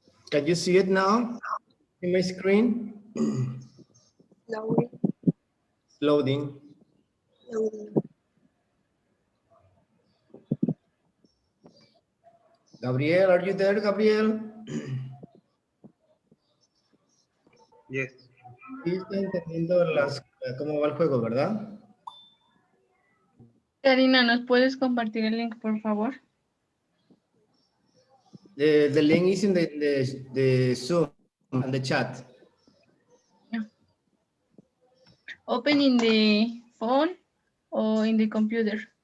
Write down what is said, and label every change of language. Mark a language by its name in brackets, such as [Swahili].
[English] Can you see it now in my screen? Loading. Loading. Loading. Gabriel, are you there, Gabriel? Yes. [Spanish] Sí, está entendiendo cómo va el juego, ¿verdad? Karina, ¿nos puedes compartir el link, por favor? [English] The link is in the Zoom and the chat. Yeah. Open in the phone or in the computer?